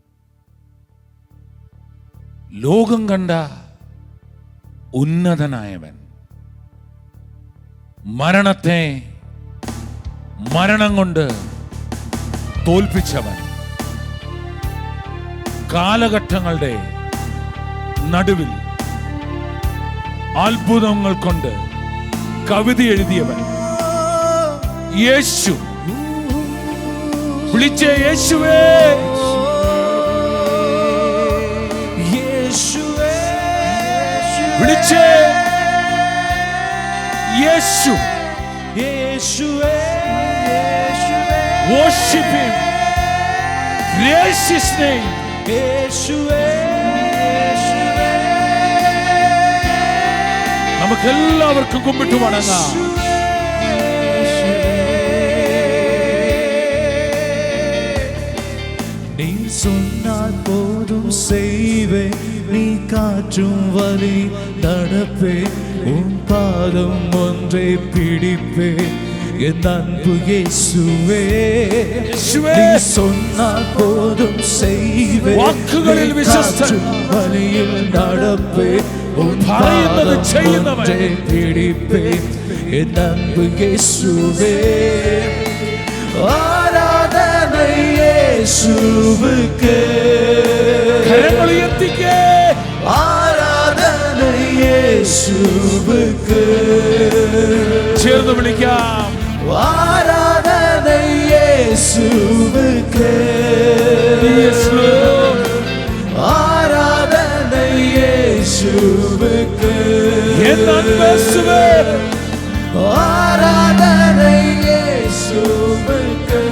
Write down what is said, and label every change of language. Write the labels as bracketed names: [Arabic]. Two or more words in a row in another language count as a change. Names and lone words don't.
[Malayalam] ലോകം കണ്ട ഉന്നതനായവൻ, മരണത്തെ മരണം കൊണ്ട് തോൽപ്പിച്ചവൻ, കാലഘട്ടങ്ങളുടെ നടുവിൽ അത്ഭുതങ്ങൾ കൊണ്ട് കവിത എഴുതിയവൻ യേശു. വിളിച്ചേ യേശുവേ, യേശുവേ, വിളിച്ചേ യേശു. യേശുവേ, [English] Worship him. Praise his name. [Malayalam] യേശുവേ, നമുക്കെല്ലാവർക്കും കുമ്പിട്ട് വണങ്ങാം. [Tamil] நீ சொன்னால் போதும் செய்வே, நீ காற்றும் வழி நடப்பே, உன் பாதம் ஒன்றை பிடிப்பே, என் அன்பு இயேசுவே. நீ சொன்னால் போதும் செய்வே, வாக்குகளில் விசுவாசம், வழியில் நடப்பே, உன் [Malayalam] പറയുന്നത് [Tamil] பாதம் [Malayalam] ചെയ്യുന്നവൻ, [Tamil] ஒன்றை பிடிப்பே, என் அன்பு இயேசுவே. ஆராதனை இயேசுவுக்கே, [Malayalam] കരങ്ങൾ ഉയർത്തിക്കേ. [Tamil] ஆராதனை இயேசுவுக்கே, [Malayalam] ചേർന്ന് വിളിക്കാം. [Tamil] ஆராதனை இயேசுவுக்கே, [English] Yes, Lord. [Tamil] ஆராதனை இயேசுவுக்கே, என் அன்பு இயேசுவே, ஆராதனை இயேசுவுக்கே,